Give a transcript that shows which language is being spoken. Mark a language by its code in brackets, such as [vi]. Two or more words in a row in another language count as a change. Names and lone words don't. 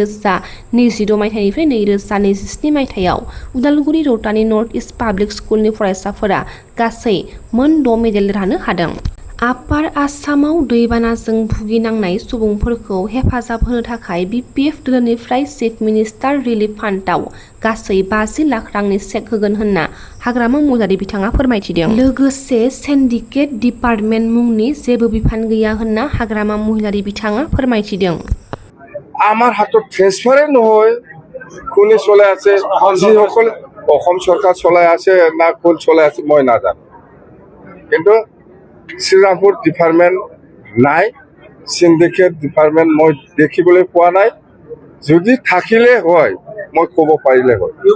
[brx] 2026 मायथाइनिफ्राय 2027 मायथाइयाव उदालगुरि रौतानि नर्थ इस्ट पाब्लिक स्कुलनि फरायसाफोरा गासै मोन 6 मेडेल देरहानो हादों आपार आसामाव दैबानाजों भुगिनांनाय सुबुंफोरखौ हेफाजाब होनो थाखाय BPF दोलोनिफ्राय चिफ मिनिस्टार रिलिफ फान्डआव गासै 50 लाख रांनि चेक होगोन होनना हाग्रामा महिलारि बिथाङा फोरमायथिदों लोगोसे [en] syndicate department [brx] मुंनि जेबो बिफान गैया होनना हाग्रामा महिलारि बिथाङा फोरमायथिदों [as] আমার হাতত ট্রান্সফারে নহয় কোনে চলাই আছে যিসকল অসম চৰকাৰ চলাই আছে না কোন চলাই আছে মই নাজানো কিন্তু শ্ৰীৰামপুৰ ডিপাৰ্টমেণ্ট নাই [en] syndicate department [as] মই দেখিবলৈ পোৱা নাই যদি থাকিলে হয় মই ক'ব পাৰিলে হয়